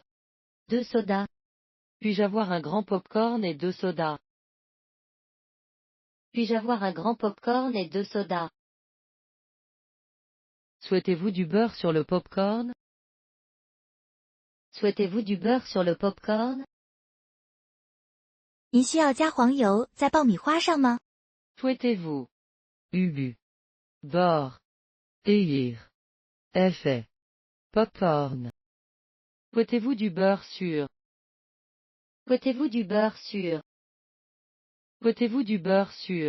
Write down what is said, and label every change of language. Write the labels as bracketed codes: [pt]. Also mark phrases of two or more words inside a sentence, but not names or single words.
[fr] 2 sodas? Puis-je avoir un grand popcorn et 2 sodas? Puis-je avoir un grand popcorn et 2 sodas? Souhaitez-vous du beurre sur le popcorn? Souhaitez-vous du beurre sur le popcorn? [zh] 您需要加黄油在爆米花上吗？ [fr] Souhaitez-vous beurre effet popcorn? Souhaitez-vous du beurre sur Souhaitez-vous du beurre sur Souhaitez-vous du beurre sur